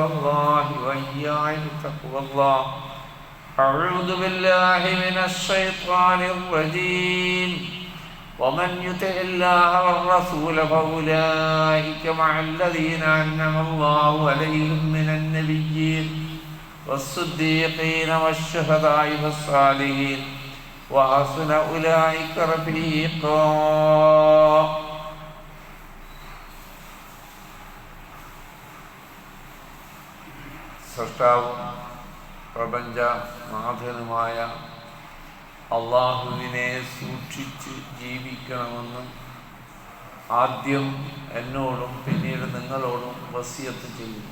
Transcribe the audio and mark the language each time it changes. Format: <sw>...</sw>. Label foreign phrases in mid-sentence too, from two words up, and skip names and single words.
<ar>الله وإياي بتقوى الله أعوذ بالله من الشيطان الرجيم ومن يطع الله والرسول فأولئك مع الذين أنعم الله عليهم من النبيين والصديقين والشهداء والصالحين وحسن أولئك رفيقا.</ar> <ml>സൃഷ്ടാവും പ്രപഞ്ച നാഥനുമായ അള്ളാഹുവിനെ സൂക്ഷിച്ച് ജീവിക്കണമെന്ന് ആദ്യം എന്നോടും പിന്നീട് നിങ്ങളോടും വസിയത്ത് ചെയ്യുന്നു.</ml>